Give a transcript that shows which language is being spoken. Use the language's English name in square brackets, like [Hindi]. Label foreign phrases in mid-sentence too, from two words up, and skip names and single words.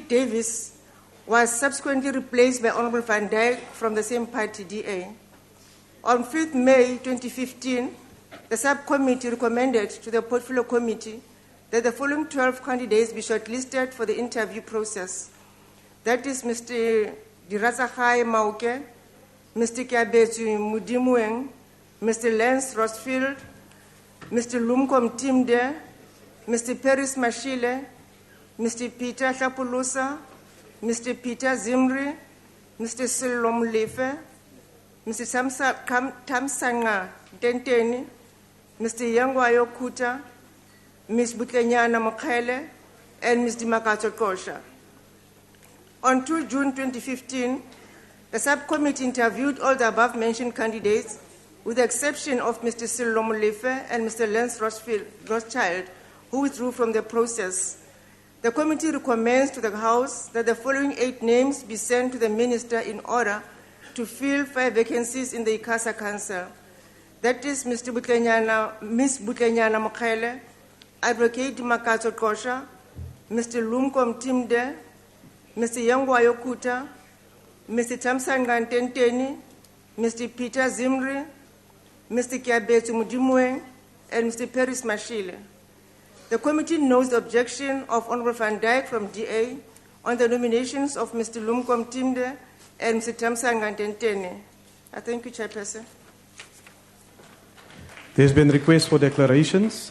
[English] Davis was subsequently replaced by Honorable Van Dijk from the same party, DA. On 5th May 2015, the subcommittee recommended to the Portfolio Committee that the following 12 candidates be shortlisted for the interview process. That is Mr. Dirazakhai Mauke, Mr. Kiabetu Mudimueng, Mr. Lance Rosfield, Mr. Lumkom Timde, Mr. Paris Mashile, Mr. Peter Hlapulusa, Mr. Peter Zimri, Mr. Sello Molefe, Mr. Tamsanga Denteni, Mr. Yangwayo Kuta, Ms. Butlenyana Mokhele, and Ms. Dimakato Kosha. On 2 June 2015, the subcommittee interviewed all the above-mentioned candidates, with the exception of Mr. Sello Molefe and Mr. Lance Rothschild, who withdrew from the process. The committee recommends to the House that the following 8 names be sent to the Minister in order to fill 5 vacancies in the ICASA Council. That is Ms. Butlenyana Mokhele, Advocate Makato Kosha, Mr. Lumkom Timde, Mr. Yangwayo Kuta, Mr. Tamsangan Tenteni, Mr. Peter Zimri, Mr. Kiabetu Mudimwe, and Mr. Peris Mashile. The committee notes the objection of Honorable Van Dijk from DA on the nominations of Mr. Lumkom Timde and Mr. Tamsangan Tenteni. I thank you, Chairperson. There's been requests for declarations.